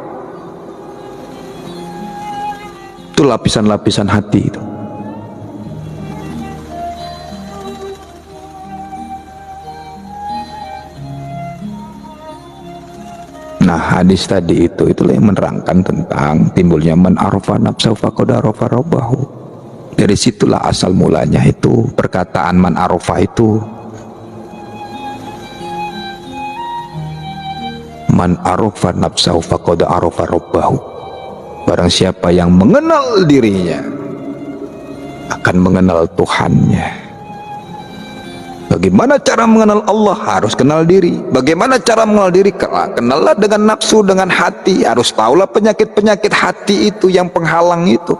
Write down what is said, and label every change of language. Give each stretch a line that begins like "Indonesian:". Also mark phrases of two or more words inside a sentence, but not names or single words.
Indonesian: Itu lapisan-lapisan hati itu. Nah, hadis tadi itulah yang menerangkan tentang timbulnya
Arabic: من عرف نفسه فقد عرف ربه.
Indonesian: Dari situlah asal mulanya itu perkataan
Arabic: من عرف
Indonesian: itu.
Arabic: من عرف نفسه فقد عرف ربه.
Indonesian: Barang siapa yang mengenal dirinya akan mengenal Tuhannya. Bagaimana cara mengenal Allah? Harus kenal diri. Bagaimana cara mengenal diri? Kenallah dengan nafsu, dengan hati. Harus tahulah penyakit-penyakit hati itu yang penghalang itu.